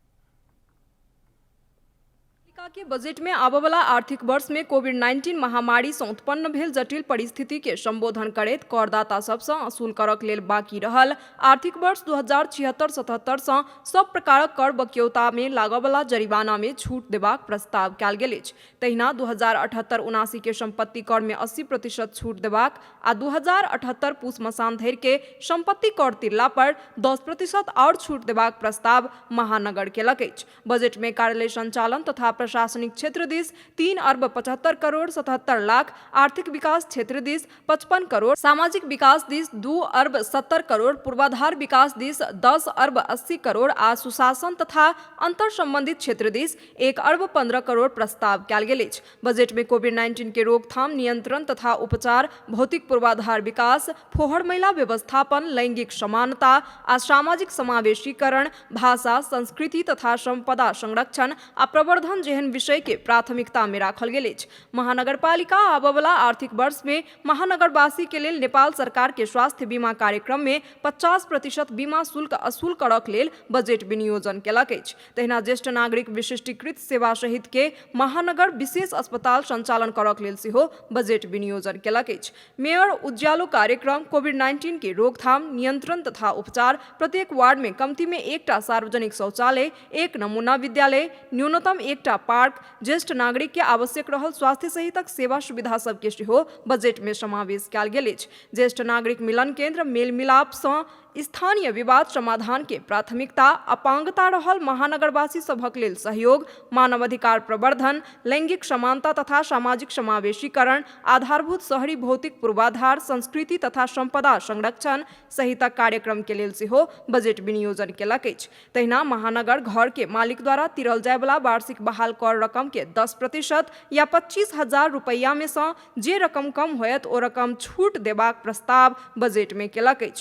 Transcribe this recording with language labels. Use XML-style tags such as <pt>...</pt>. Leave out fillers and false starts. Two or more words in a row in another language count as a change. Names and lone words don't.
<mai>के बजट में आबवला आर्थिक वर्ष में कोविड-19 महामारी से उत्पन्न भेल जटिल परिस्थिति के संबोधन करैत करदाता सबसँ असूल करक लेल बाकी रहल आर्थिक वर्ष 2076-77 से सब प्रकारक कर बक्यौता में लागवला जरिमाना में छूट देबाक प्रस्ताव कयल गेल अछि। तहिना 2078-79 के संपत्ति कर में 80% छूट देबाक आ 2078 पूस मसान धरि के संपत्ति कर तिरला पर 10% और छूट देबाक प्रस्ताव महानगर केलक अछि। बजट में कार्यालय संचालन तथा प्रशासनिक क्षेत्र दिस 3 अर्ब 75 करोड़ 77 लाख, आर्थिक विकास क्षेत्र दिस 55 करोड़, सामाजिक विकास दिस 2 अर्ब 70 करोड़, पूर्वाधार विकास दिस 10 अर्ब 80 करोड़ आ सुशासन तथा अंतर संबंधित क्षेत्र दिस 1 अर्ब 15 करोड़ प्रस्ताव कयल गेल अछि। बजट में कोविड-19 के रोकथाम, नियंत्रण तथा उपचार, भौतिक पूर्वाधार विकास, फोहर मैला व्यवस्थापन, लैंगिक समानता आ सामाजिक समावेशीकरण, भाषा, संस्कृति तथा संपदा संरक्षण आ प्रवर्धन जेहन विषय के प्राथमिकता में राखल गेल अछि। महानगरपालिका आबवला आर्थिक वर्ष में महानगरवासी के लेल नेपाल सरकार के स्वास्थ्य बीमा कार्यक्रम में 50% बीमा शुल्क असूल करक लेल बजट विनियोजन केलक अछि। तहिना ज्येष्ठ नागरिक विशिष्टीकृत सेवा सहित के महानगर विशेष अस्पताल संचालन करक लेल सेहो बजट विनियोजन केलक अछि। मेयर उज्यालो कार्यक्रम, कोविड-19 के रोकथाम, नियंत्रण तथा उपचार, प्रत्येक वार्ड में कमती में 1टा सार्वजनिक शौचालय, 1 नमूना विद्यालय, न्यूनतम 1टा पार्क, ज्येष्ठ नागरिक के आवश्यक रहल स्वास्थ्य सहितक सेवा सुविधा सबके सेहो बजट में समावेश कयल गेल अछि। ज्येष्ठ नागरिक मिलन केंद्र, मेल मिलाप सँ स्थानीय विवाद समाधान के प्राथमिकता अपांगता रहल महानगरवासी सभक लेल सहयोग, मानवाधिकार प्रवर्धन, लैंगिक समानता तथा सामाजिक समावेशीकरण, आधारभूत शहरी भौतिक पूर्वाधार, संस्कृति तथा संपदा संरक्षण सहितक कार्यक्रम के लेल सेहो बजेट विनियोजन केलक अछि। तहिना महानगर घर के मालिक द्वारा तिरल जाय वाला वार्षिक बहाल कर रकम के 10% या 25,000 रुपैया में से जे रकम कम होयत ओ रकम छूट देबाक प्रस्ताव बजेट में केलक अछि।</mai>